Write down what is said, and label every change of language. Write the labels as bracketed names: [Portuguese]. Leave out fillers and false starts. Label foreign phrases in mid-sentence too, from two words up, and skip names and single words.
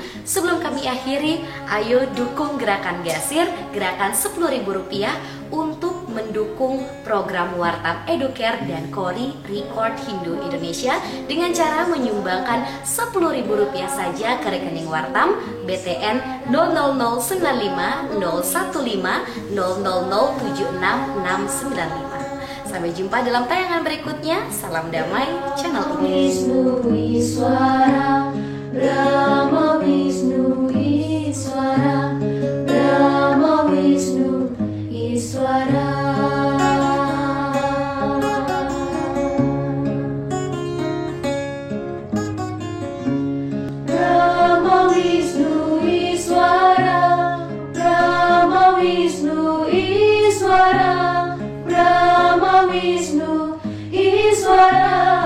[Indonesian] Sebelum kami akhiri, ayo dukung gerakan Gasir, gerakan Rp10.000 untuk mendukung program Wartam Educare dan Kori Record Hindu Indonesia dengan cara menyumbangkan Rp10.000 saja ke rekening Wartam BTN 00095-005-00076-695. Sampai jumpa dalam tayangan berikutnya. Salam damai, channel Wisnu Iswara, Brahma Wisnu Iswara, Brahma Wisnu Iswara. Brahma Wisnu Iswara, Brahma Wisnu Iswara, Brahma Wisnu Iswara.